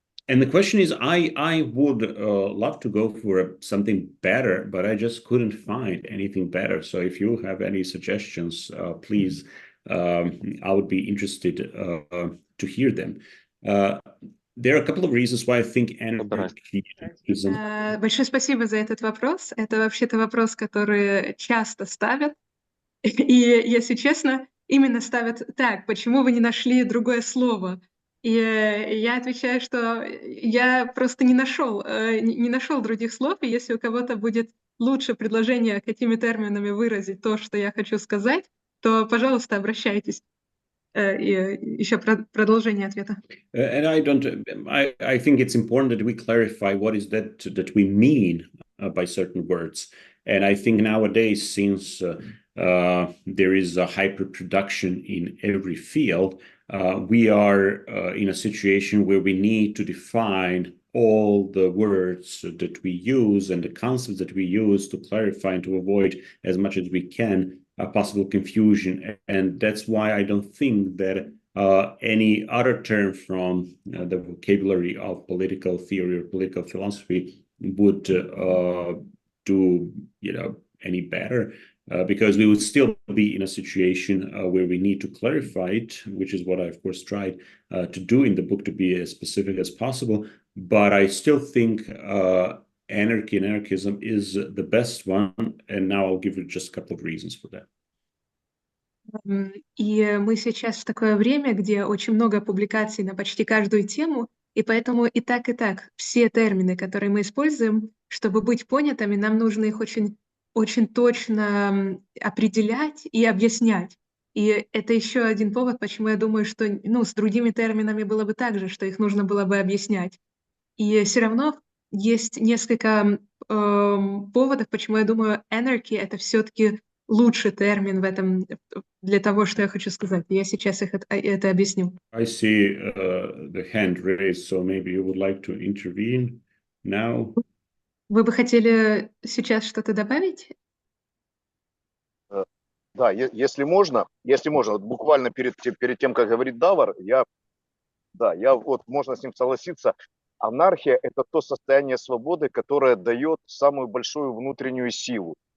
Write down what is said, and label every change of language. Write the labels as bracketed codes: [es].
[en] And the question is, I would love to go for something better, but I just couldn't find anything better. So if you have any suggestions, please, I would be interested to hear them. There are a couple of reasons why I think anarchy is... [ru] Большое спасибо за этот вопрос. Это вообще-то вопрос, который часто ставят. И, если честно, именно ставят так: почему вы не нашли другое слово? И я отвечаю, что я просто не нашел других слов, и если у кого-то будет лучше предложение, какими терминами выразить то, что я хочу сказать, то, пожалуйста, обращайтесь. И еще продолжение ответа. [en] And I think it's important that we clarify what is that we mean by certain words. And I think nowadays, since there is a hyperproduction in every field, we are in a situation where we need to define all the words that we use and the concepts that we use to clarify and to avoid as much as we can possible confusion. And that's why I don't think that any other term from the vocabulary of political theory or political philosophy would do any better. Because we would still be in a situation where we need to clarify it, which is what I, of course, tried to do in the book, to be as specific as possible. But I still think anarchy and anarchism is the best one, and now I'll give you just a couple of reasons for that. [ru] И мы сейчас в такое время, где очень много публикаций на почти каждую тему, и поэтому и так все термины, которые мы используем, чтобы быть понятыми, нам нужно их очень точно определять и объяснять. И это еще один повод, почему я думаю, что с другими терминами было бы так же, что их нужно было бы объяснять. И все равно есть несколько поводов, почему я думаю, anarchy — это все-таки лучший термин в этом, для того, что я хочу сказать. Я сейчас это объясню. [en] I see the hand raised, so maybe you would like to intervene now. [ru] Вы бы хотели сейчас что-то добавить? Да, если можно, вот буквально перед тем, как говорит Давор, я вот, можно с ним согласиться. Анархия – это то состояние свободы, которое дает самую большую внутреннюю силу.